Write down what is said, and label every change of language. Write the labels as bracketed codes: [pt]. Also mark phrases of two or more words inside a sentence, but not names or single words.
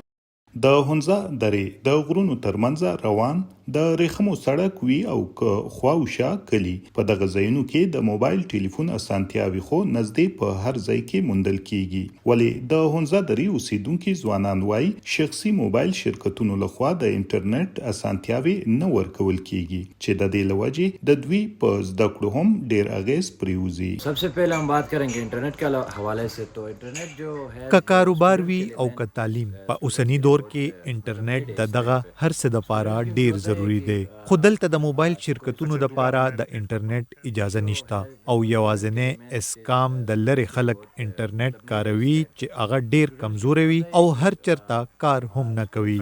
[ps] د هنزه درې د غرونو ترمنځ روان د ریخمو سړک وي او که خواوشا کلی په دغه ځایونو کې د موبایل ټلیفون اسانتیاوي خو نږدې په هر ځای کې موندل کیږي. ولې د هنزه درې اوسیدونکي ځوانان وایي شخصي موبایل شرکتونو لخوا د انټرنیټ اسانتیاوي نه ورکول کیږي چې د دې له وجې د دوی په زده کړو هم ډیر اغیز پریوزي. [ur] سب سے پہلے ہم بات کریں گے انٹرنیٹ کے حوالے سے. تو انٹرنیٹ جو ہے [ps] که کاروبار وي او که تعلیم، په اوسنی دور کې انټرنیټ د دغه هر څه دپاره ډیر ضروری دی. خو دلته د موبایل شرکتونو دپاره د انټرنیټ اجازه نشته او یوازینی اسکام د لرې خلک انټرنیټ کاروي چې هغه ډیر کمزوری وي او هر چرته کار هم نه کوي.